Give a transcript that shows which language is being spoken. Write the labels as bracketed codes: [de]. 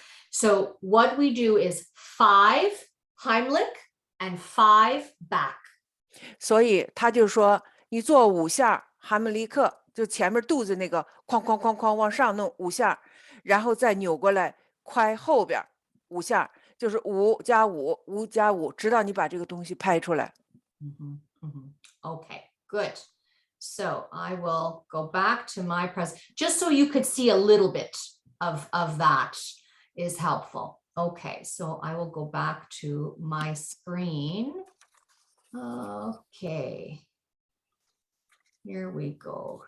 [en] So what we do is 5 Heimlich and 5 back. [zh] 所以他就说，你做5下哈姆立克，就前面肚子那个哐哐哐哐往上弄5下，然后再扭过来快后边5下，就是5加5， 5加5，直到你把这个东西拍出来。 [en] Okay, good. So I will go back to my just so you could see a little bit of that is helpful. Okay, so I will go back to my screen. Okay. Here we go.